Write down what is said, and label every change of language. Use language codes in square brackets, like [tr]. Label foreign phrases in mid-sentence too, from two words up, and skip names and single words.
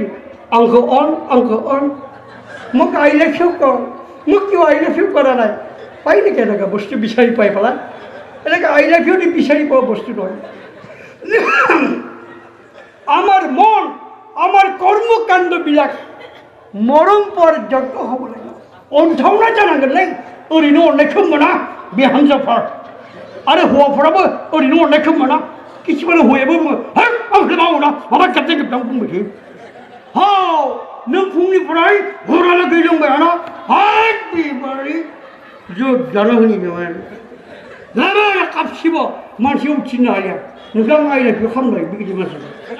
[as] অংশ অন মোক [en] I love you [as] কৰ, মোক কিয় [en] I love you [as] কৰা নাই? পায় নেকি এনেকুৱা বস্তু বিচাৰি পাই পেলাই? এনেকৈ [en] I love you [as] দি বিচাৰি পোৱা বস্তু নহয়। আমাৰ মন, আমাৰ কৰ্মকাণ্ডবিলাক মৰম পোৱাৰ যোগ্য হ'ব লাগিব। [brx] অন্ধাवना जानांगोनलै, ओरैनो अननायखौ मोना बिहामजोफोर, आरो हौवाफोराबो ओरैनो अननायखौ मोना। किसुमान हौवायाबो बुङो, है आंखौ मावो ना माबा गाबदां गाबदां बुंबाय थायो। हाव नों फुंनिफ्राय हरालागै लोंबायाना, हाय बिबारि जुद जानो होनि नङा लाबा कापसिबो मानसि उथिनो हाया, नोंथां आइलाखौ खालामबाय बिदि मानसिया।